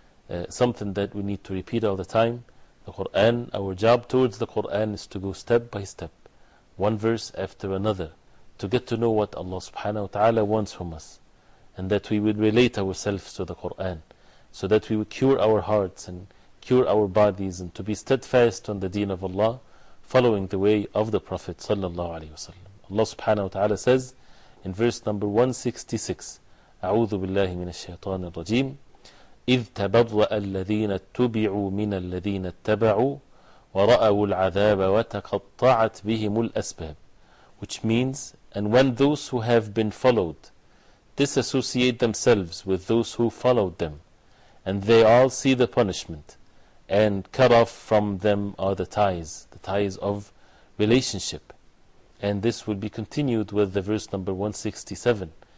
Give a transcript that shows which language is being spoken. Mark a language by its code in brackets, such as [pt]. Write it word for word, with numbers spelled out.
[en] Uh, something that we need to repeat all the time. The Quran, our job towards the Quran is to go step by step, one verse after another, to get to know what Allah subhanahu wa ta'ala wants from us, and that we would relate ourselves to the Quran, so that we would cure our hearts and cure our bodies, and to be steadfast on the deen of Allah, following the way of the Prophet sallallahu alayhi wa sallam. Allah subhanahu wa ta'ala says in verse number one sixty-six, [ar] أعوذ بالله من الشيطان الرجيم إذ تبرأ الذين اتبعوا من الذين اتبعوا ورأوا العذاب وتقطعت بهم الأسباب. [en] Which means, and when those who have been followed disassociate themselves with those who followed them, and they all see the punishment, and cut off from them are the ties, the ties of relationship. And this will be continued with the verse number one sixty-seven.